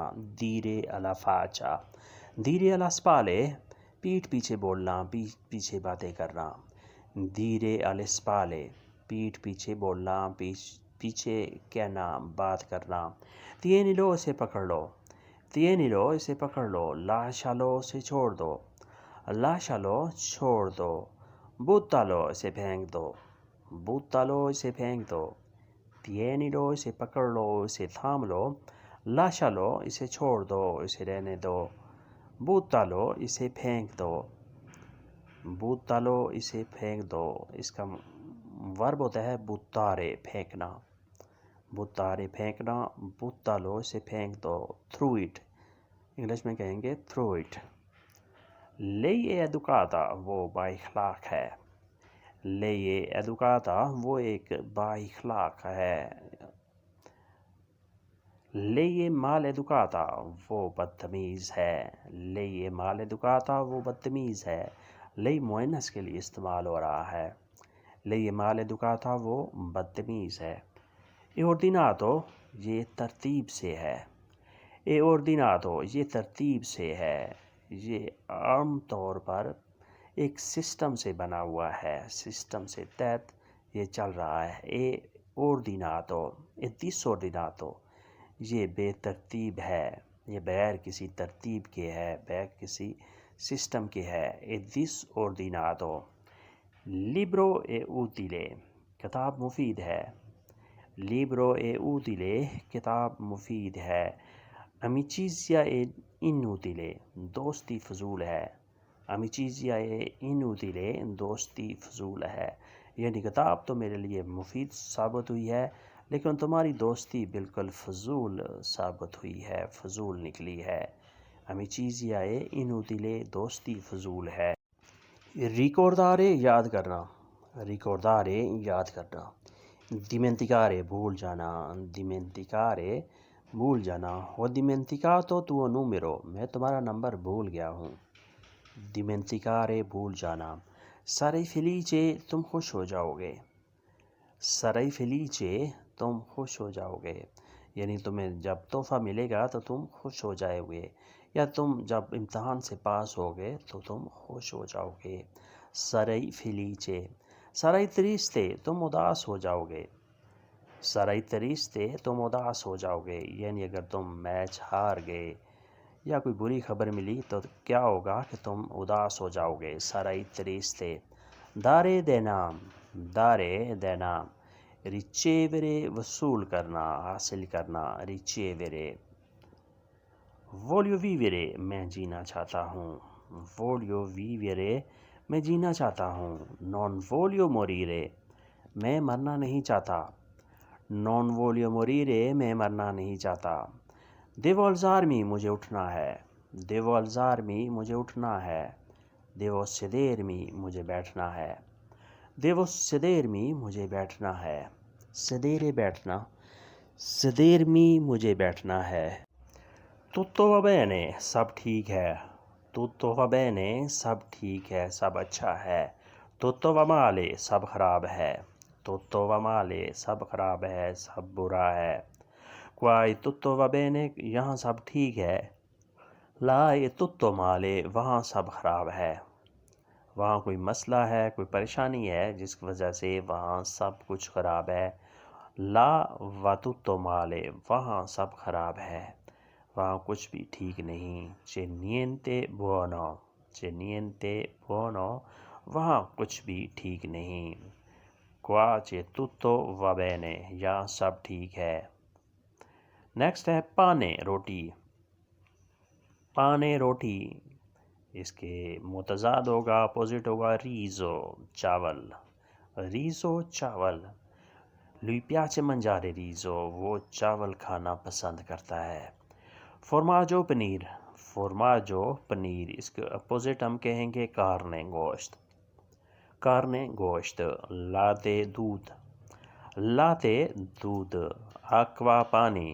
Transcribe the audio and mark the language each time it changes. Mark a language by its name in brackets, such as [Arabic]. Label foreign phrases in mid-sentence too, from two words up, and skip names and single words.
[Italian] dire alla faccia. dire alle spalle [Urdu] پیٹھ پیچھے بولنا، پیچھے باتیں کرنا. [Italian] dire alle spalle [Urdu] پیٹھ پیچھے بولنا، پیچھے کہنا، بات کرنا. tienilo اسے پکڑ لو. tienilo اسے پکڑ لو. lascialo اسے چھوڑ دو. lascialo چھوڑ دو. buttalo اسے پھینک دو. buttalo اسے پھینک دو. tienilo اسے پکڑ لو، اسے تھام لو. lascialo اسے چھوڑ دو، اسے رہنے دو. buttalo اسے پھینک دو. buttalo اسے پھینک دو. اس کا ورب ہوتا ہے buttare پھینکنا. buttare پھینکنا. buttalo اسے پھینک دو. [English] throw it [Urdu] انگلش میں کہیں گے [English] throw it. [Italian] lei è educata [Urdu] وہ بااخلاق ہے. [Italian] lei è educata [Urdu] وہ ایک بااخلاق ہے. [Italian] lei è maleducata [Urdu] وہ بدتمیز ہے. [Italian] lei è maleducata [Urdu] وہ بدتمیز ہے. lei مؤنث کے لیے استعمال ہو رہا ہے. [Italian] lei è maleducata [Urdu] وہ بدتمیز ہے. [Italian] e ordinato [Urdu] یہ ترتیب سے ہے. [Italian] e ordinato [Urdu] یہ ترتیب سے ہے. یہ عام طور پر ایک سسٹم سے بنا ہوا ہے، سسٹم سے تحت یہ چل رہا ہے. [Italian] e ordinato e disordinato [Urdu] یہ بے ترتیب ہے، یہ بغیر کسی ترتیب کے ہے، بغیر کسی سسٹم کے ہے. [Italian] e disordinato. libro è utile [Urdu] کتاب مفید ہے. [Italian] libro è utile [Urdu] کتاب مفید ہے. [Italian] amicizia è inutile [Urdu] دوستی فضول ہے. [Italian] amicizia è inutile [Urdu] دوستی فضول ہے. یعنی کتاب تو میرے لیے مفید ثابت ہوئی ہے، لیکن تمہاری دوستی بالکل فضول ثابت ہوئی ہے، فضول نکلی ہے. [Italian] amicizia è inutile [Urdu] دوستی فضول ہے. ricordare یاد کرنا. ricordare یاد کرنا. dimenticare بھول جانا. dimenticare بھول جانا. [Italian] ho dimenticato tuo numero [Urdu] میں تمہارا نمبر بھول گیا ہوں. dimenticare بھول جانا. [Italian] sarai felice [Urdu] تم خوش ہو جاؤ گے. [Italian] sarai felice [Urdu] تم خوش ہو جاؤ گے. یعنی تمہیں جب تحفہ ملے گا تو تم خوش ہو جائے گے، یا تم جب امتحان سے پاس ہوگے تو تم خوش ہو جاؤ گے. [Italian] sarai felice. sarai triste [Urdu] تم اداس ہو جاؤ گے. [Italian] sarai triste [Urdu] تم اداس ہو جاؤ گے. یعنی اگر تم میچ ہار گئے یا کوئی بری خبر ملی تو کیا ہوگا کہ تم اداس ہو جاؤ گے. [Italian] sarai triste. dare دینا. dare دینا. [Urdu] ricevere وصول کرنا، حاصل کرنا. ricevere. [Italian] voglio vivere [Urdu] میں جینا چاہتا ہوں. [Italian] voglio vivere [Urdu] میں جینا چاہتا ہوں. [Italian] non voglio morire [Urdu] میں مرنا نہیں چاہتا. [Italian] non voglio morire [Urdu] میں مرنا نہیں چاہتا. [Italian] devo alzarmi [Urdu] مجھے اٹھنا ہے. [Italian] devo alzarmi [Urdu] مجھے اٹھنا ہے. [Italian] devo sedermi [Urdu] مجھے بیٹھنا ہے. [Italian] devo sedermi [Urdu] مجھے بیٹھنا ہے. sedere بیٹھنا. sedermi مجھے بیٹھنا ہے. [Italian] tutto va bene [Urdu] سب ٹھیک ہے. [Italian] tutto va bene [Urdu] سب ٹھیک ہے، سب اچھا ہے. [Italian] tutto va male [Urdu] سب خراب ہے. [Italian] tutto va male [Urdu] سب خراب ہے، سب برا ہے. [Italian] qua è tutto va bene [Urdu] یہاں سب ٹھیک ہے. [Italian] là è tutto male [Urdu] وہاں سب خراب ہے. وہاں کوئی مسئلہ ہے، کوئی پریشانی ہے جس کی وجہ سے وہاں سب کچھ خراب ہے. [Italian] là va tutto male [Urdu] وہاں سب خراب ہے، وہاں کچھ بھی ٹھیک نہیں. [Italian] C'è niente buono. C'è niente buono. [Urdu] وہاں کچھ بھی ٹھیک نہیں. [Italian] Qua c'è tutto va bene. [Urdu] یہاں سب ٹھیک ہے. نیکسٹ ہے پانے روٹی. پانے روٹی. اس کے متضاد ہوگا، اپوزٹ ہوگا ریزو چاول. ریزو چاول. [Italian] lui piace mangiare riso. [Urdu] وہ چاول کھانا پسند کرتا ہے. فورماجو پنیر. فورماجو پنیر. اس کے اپوزٹ ہم کہیں گے کارنے گوشت. کارنے گوشت. لاتے دودھ. لاتے دودھ. آکوا پانی.